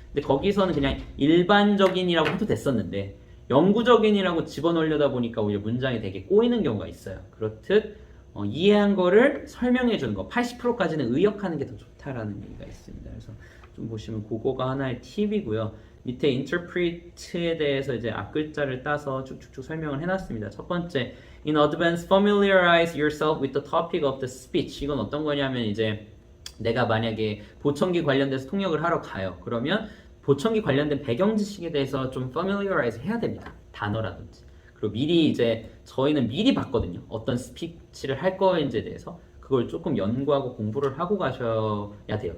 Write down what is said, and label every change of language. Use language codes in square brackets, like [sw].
[ko] 근데 거기서는 그냥 일반적인이라고 해도 됐었는데 영구적인이라고 집어넣으려다 보니까 오히려 문장이 되게 꼬이는 경우가 있어요. 그렇듯 이해한 거를 설명해 주는 거 80%까지는 의역하는 게 더 좋다라는 얘기가 있습니다. 그래서 좀 보시면 그거가 하나의 팁이고요. 밑에 interpret에 대해서 이제 앞글자를 따서 쭉쭉쭉 설명을 해놨습니다. [en] 첫 번째, in advance familiarize yourself with the topic of the speech. [ko] 이건 어떤 거냐면 이제 내가 만약에 보청기 관련돼서 통역을 하러 가요. 그러면 보청기 관련된 배경 지식에 대해서 좀 familiarize 해야 됩니다. 단어라든지. 그리고 미리 이제 저희는 미리 봤거든요. 어떤 스피치를 할 거인지에 대해서 그걸 조금 연구하고 공부를 하고 가셔야 돼요.